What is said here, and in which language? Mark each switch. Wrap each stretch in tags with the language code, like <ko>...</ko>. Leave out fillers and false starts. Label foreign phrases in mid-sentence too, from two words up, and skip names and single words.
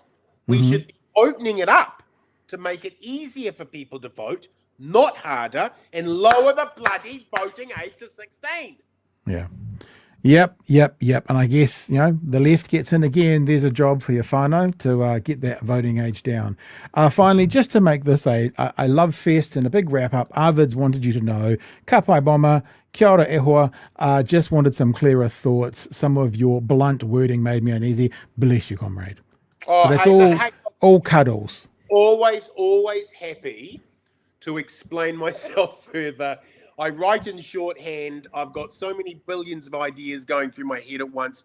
<en>We should be opening it up to make it easier for people to vote, not harder, and lower the bloody voting age to 16. Yeah. Yep. And I guess, the left gets in again. There's a job for your whānau to get that voting age down. Finally, just to make this a love fest and a big wrap up, Arvids wanted you to know,</en> <mi>ka pai bomber, kia ora e hoa,</mi> <en>just wanted some clearer thoughts. Some of your blunt wording made me uneasy. Bless you, comrade. Oh, So that's all cuddles. Always happy to explain myself further. I write in shorthand. I've got so many billions of ideas going through my head at once.</en>